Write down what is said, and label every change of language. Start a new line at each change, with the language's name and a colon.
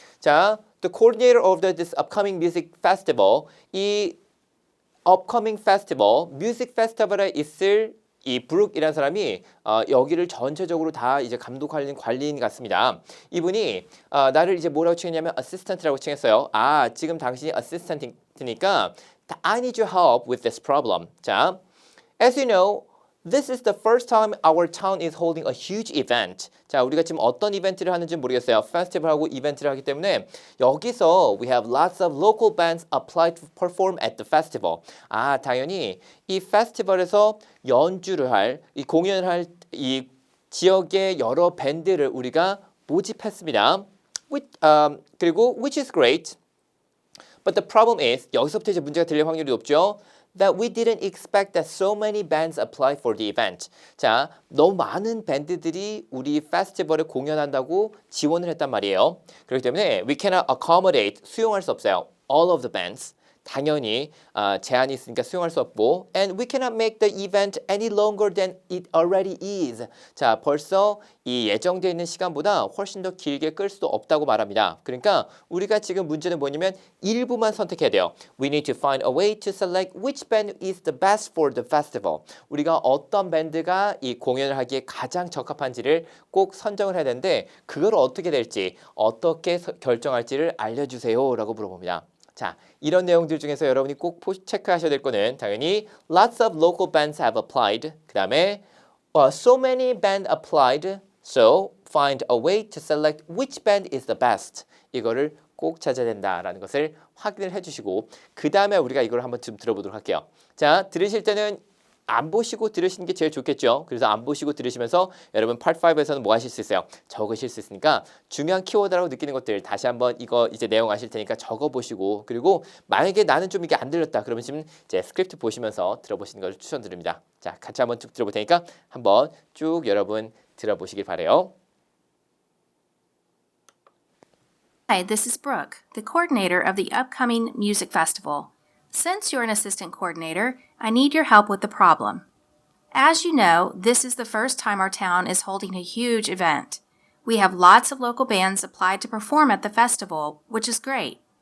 Korean: 자,
English: the coordinator of this upcoming music festival,
Korean: 이
English: upcoming festival,
Korean: 뮤직 페스티벌에 있을 이 브룩이라는 사람이 여기를 전체적으로 다 이제 감독하는 관리인 같습니다. 이분이 나를 이제 뭐라고 칭했냐면 assistant라고 칭했어요. 지금 당신이
English: assistant니까 I need your help with this problem. 자, as you know, this is the first time our town is holding a huge event.
Korean: 자, 우리가 지금 어떤 이벤트를 하는지 모르겠어요. 페스티벌하고 이벤트를 하기 때문에 여기서
English: we have lots of local bands applied to perform at the festival.
Korean: 당연히 이 페스티벌에서 연주를 할, 이 공연을 할 이 지역의 여러 밴드를 우리가 모집했습니다.
English: 그리고 which is great. But the problem is
Korean: 여기서부터 이제 문제가 들릴 확률이 높죠.
English: That we didn't expect that so many bands apply for the event.
Korean: 자, 너무 많은 밴드들이 우리 페스티벌에 공연한다고 지원을 했단 말이에요. 그렇기 때문에
English: we cannot accommodate,
Korean: 수용할 수 없어요.
English: All of the bands.
Korean: 당연히 제한이 있으니까 수용할 수 없고
English: and we cannot make the event any longer than it already is.
Korean: 자, 벌써 이 예정되어 있는 시간보다 훨씬 더 길게 끌 수도 없다고 말합니다. 그러니까 우리가 지금 문제는 뭐냐면 일부만 선택해야 돼요.
English: We need to find a way to select which band is the best for the festival.
Korean: 우리가 어떤 밴드가 이 공연을 하기에 가장 적합한지를 꼭 선정을 해야 되는데 그걸 어떻게 될지, 어떻게 결정할지를 알려주세요 라고 물어봅니다. 자, 이런 내용들 중에서 여러분이 꼭 체크하셔야 될 거는 당연히
English: lots of local bands have applied.
Korean: 그 다음에
English: so many band applied. So find a way to select which band is the best.
Korean: 이거를 꼭 찾아야 된다라는 것을 확인을 해주시고 그 다음에 우리가 이걸 한번 좀 들어보도록 할게요. 자, 들으실 때는 안 보시고 들으시는 게 제일 좋겠죠. 그래서 안 보시고 들으시면서 여러분 Part 5에서는 뭐 하실 수 있어요? 적으실 수 있으니까 중요한 키워드라고 느끼는 것들 다시 한번 이거 이제 내용 아실 테니까 적어보시고 그리고 만약에 나는 좀 이게 안 들렸다 그러면 지금 이제 스크립트 보시면서 들어보시는 것을 추천드립니다. 자, 같이 한번 쭉 들어볼 테니까 한번 쭉 여러분 들어보시길 바래요.
English: Hi, this is Brooke, the coordinator of the upcoming music festival. Since you're an assistant coordinator, I need your help with the problem. As you know, this is the first time our town is holding a huge event. We have lots of local bands applied to perform at the festival, which is great.